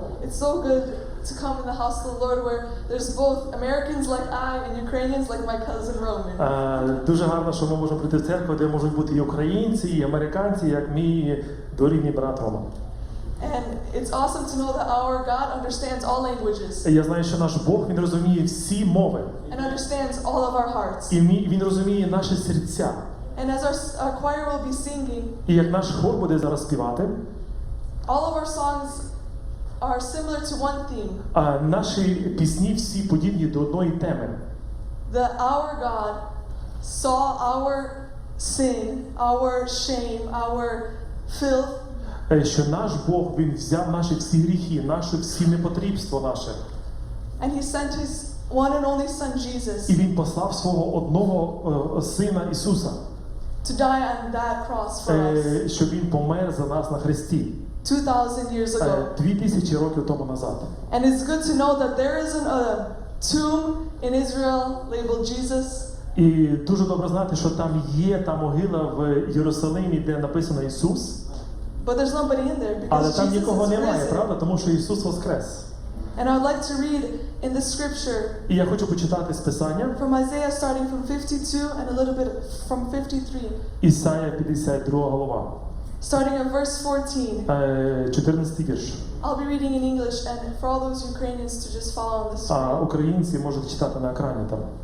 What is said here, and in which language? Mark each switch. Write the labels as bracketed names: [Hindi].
[English] It's so good to come in the house of the Lord where there's both Americans like I and Ukrainians like my cousin Roman. [Ukrainian] Дуже гарно, що ми можемо прийти в церкву, де можуть бути і українці, і американці, як мій дорідний брат Рома. [English] And it's awesome to know that our God understands all languages [Ukrainian] Я знаю, що наш Бог, Він розуміє всі мови. [English] and understands all of our hearts. [Ukrainian] І Він розуміє наші серця. [English] And as our choir will be singing, [Ukrainian] І як наш хор буде зараз співати, [English] all of our songs are similar to one theme. [Ukrainian] наші пісні всі подібні до одної теми. [English] That our God saw our sin, our shame, our filth, [Ukrainian] Що наш Бог, Він взяв наші всі гріхи, наше всі непотрібство наше. [English] and He sent His one and only Son Jesus [Ukrainian] І Він послав свого одного Сина Ісуса, [English] to die on that cross for us [Ukrainian] щоб Він помер за нас на хресті [English] 2,000 years ago. [Ukrainian] 2000 років тому назад. [English] And it's good to know that there isn't a tomb in Israel labeled Jesus, [Ukrainian] І дуже добре знати, що там є та могила в Єрусалимі, де написано Ісус, [English] but there's nobody in there [Ukrainian] але [English] because [Ukrainian] там [English] Jesus [Ukrainian] нікого [English] is [Ukrainian] немає, [English] risen. [Ukrainian] правда? Тому що Ісус воскрес. [English] And I would like to read in the scripture [Ukrainian] І я хочу почитати з Писання, [English] from Isaiah starting from 52 and a little bit from 53, [Ukrainian] Ісая 52 глава, [English] starting at verse 14. [Ukrainian] 14 вірш. [English] I'll be reading in English and for all those Ukrainians to just follow on the [Ukrainian] А [English] screen. [Ukrainian] українці можуть читати на екрані там.